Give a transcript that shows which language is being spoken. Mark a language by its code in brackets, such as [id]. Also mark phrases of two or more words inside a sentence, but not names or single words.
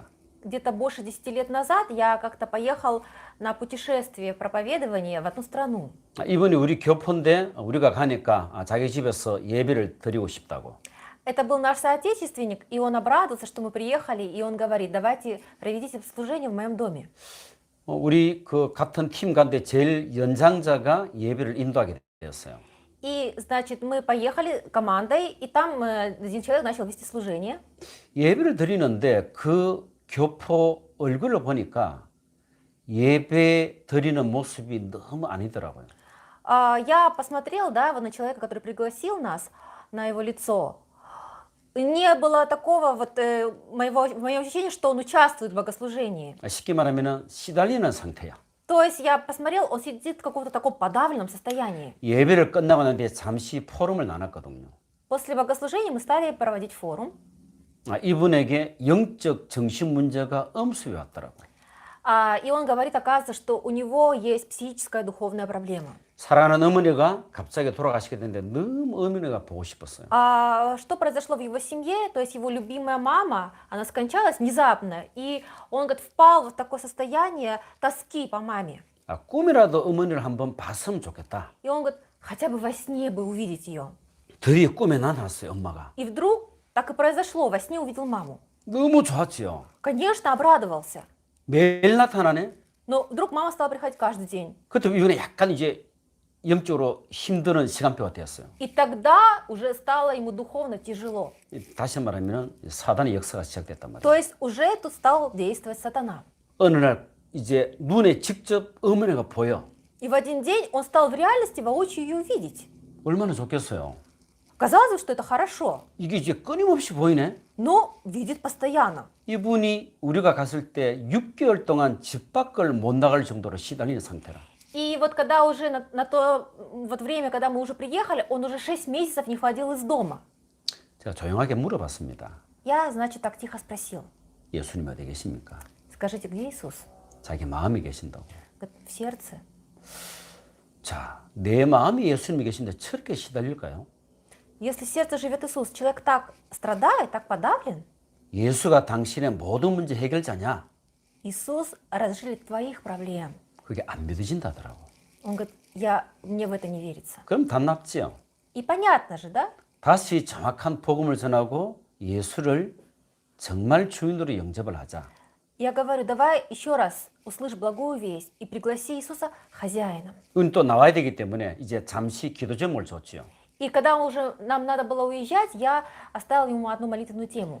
[ru] Где-то больше 10 лет назад я как-то поехал на путешествие, проповедование в одну страну. [ko] 이번에 우리 교포인데 우리가 가니까 자기 집에서 예배를 드리고 싶다고. [ru] Это был наш соотечественник, и он обрадовался, что мы приехали, и он говорит, давайте проведите служение в моем доме. [ko] 우리 그 같은 팀 가운데 제일 연장자가 예배를 인도하게 되었어요. [ru] И, значит, мы поехали командой, и там один человек начал вести служение. [ko] 예배를 드리는데 그 교포 얼굴을 보니까 예배 드리는 모습이 너무 아니더라고요. [ru] Я посмотрел, да, вот на человека, который пригласил нас, на его лицо. Не было такого вот моего ощущения, что он участвует в богослужении. [ko] 쉽게 말하면 시달리는 상태야. [ru] То есть я посмотрел, он сидит в каком-то таком подавленном состоянии. [ko] 예배를 끝나고 난 뒤에 잠시 포럼을 나눴거든요. [ru] После богослужения мы стали проводить форум. [ko] 이분에게 영적 정신 문제가 엄습해 왔더라고요. [ru] И он говорит, оказывается, что у него есть психическая духовная проблема. [ko] 사랑하는 어머니가 갑자기 돌아가시게 됐는데 너무 어머니가 보고 싶었어요. [ru] Что произошло в его семье? То есть его любимая мама, она скончалась внезапно, и он, говорит, впал в такое состояние тоски по маме. [ko] 꿈이라도 어머니를 한번 봤으면 좋겠다. [ru] И он говорит, хотя бы во сне бы увидеть ее. [ko] 드디어 꿈에 나타났어요, 엄마가. [ru] И вдруг так и произошло, во сне увидел маму. [ko] 너무 좋았지요. [ru] Конечно, обрадовался. [ko] 매일 나타나네. [ru] Но вдруг мама стала приходить каждый день. [ko] 그때 이번에 약간 이제 영적으로 힘드는 시간표가 되었어요. [ru] И тогда уже стало ему духовно тяжело. [ko] 다시 말하면 사단의 역사가 시작됐단 말이에요. [ru] То есть уже тут стал действовать сатана. [ko] 어느 날 이제 눈에 직접 어머니가 보여. [ru] И в один день он стал в реальности воочию ее видеть. [ko] 얼마나 좋겠어요. [ru] Казалось бы, что это хорошо, [ko] 이게 이제 끊임없이 보이네. [ru] но видит постоянно. [ko] 이분이 우리가 갔을 때 6개월 동안 집 밖을 못 나갈 정도로 시달리는 상태라. [ru] И вот когда уже на то вот время, когда мы уже приехали, он уже 6 месяцев не ходил из дома. [ko] 제가 조용하게 물어봤습니다. [ru] Я, значит, так тихо спросил. [ko] 예수님 어디 계십니까? [ru] Скажите, где Иисус? [ko] 자기 마음이 계신다고. [ru] Говорит, в сердце. [ko] 자, 내 마음이 예수님이 계신데 저렇게 시달릴까요? [ru] Если в сердце живет Иисус, человек так страдает, так подавлен. [ko] 예수가 당신의 모든 문제 해결자냐? [ru] Иисус разрешит твоих проблем. [ko] 그게 안 믿어진다더라고. [ru] Он говорит, мне в это не верится. [ko] 그럼 답답지요. [ru] И понятно же, да? [ko] 다시 정확한 복음을 전하고 예수를 정말 주인으로 영접을 하자. [ru] Я говорю, давай еще раз услышь благую весть и пригласи Иисуса хозяином. [ko] 이건 또 나와야 되기 때문에 이제 잠시 기도 제목을 줬지요. [ru] И когда уже нам надо было уезжать, я оставила ему одну молитвенную тему.